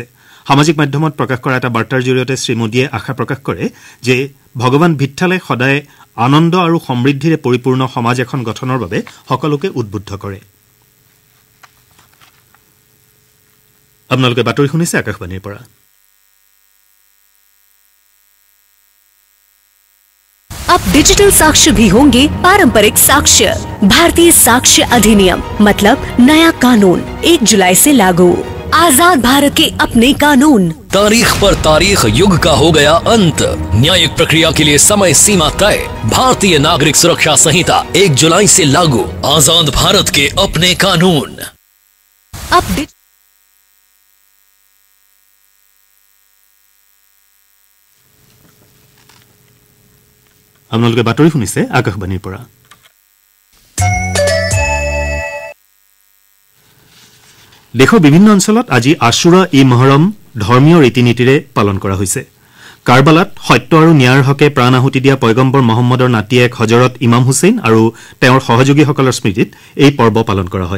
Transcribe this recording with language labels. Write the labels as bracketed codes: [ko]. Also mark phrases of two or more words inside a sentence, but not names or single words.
[as] সামাজিক মাধ্যমত প্ৰকাশ কৰা এটা বাৰ্তাৰ জৰিয়তে শ্ৰীমোদীয়ে আশা প্ৰকাশ কৰে যে ভগৱান ভিঠালে সদায় আনন্দ আৰু সমৃদ্ধিৰে পৰিপূৰ্ণ সমাজ এখন গঠনৰ বাবে সকলোকে উদ্বুদ্ধ কৰে। আপোনালোকে বাতৰি শুনিছে আকাশবাণীৰ পৰা। [hi] अब डिजिटल साक्ष्य भी होंगे पारंपरिक साक्ष्य। भारतीय साक्ष्य अधिनियम मतलब नया कानून 1 जुलाई से लागू। आजाद भारत के अपने कानून। तारीख पर तारीख युग का हो गया अंत। न्यायिक प्रक्रिया के लिए समय सीमा तय। भारतीय नागरिक सुरक्षा संहिता 1 जुलाई से लागू। आजाद भारत के अपने कानून। अब [as] আপোনালোকে বাতৰি শুনিছে আকাশবাণীৰ পৰা। দেশৰ বিভিন্ন অঞ্চলত আজি আশুৰা ই মহৰম ধৰ্মীয় ৰীতি নীতিৰে পালন কৰা হৈছে। কাৰবালাত সত্য আৰু ন্যায়ৰ হকে প্ৰাণ আহুতি দিয়া পয়গম্বৰ মহম্মদৰ নাতিয়েক হজৰত ইমাম হুছেইন আৰু তেওঁৰ সহযোগীসকলৰ স্মৃতিত এই পৰ্ব পালন কৰা হয়।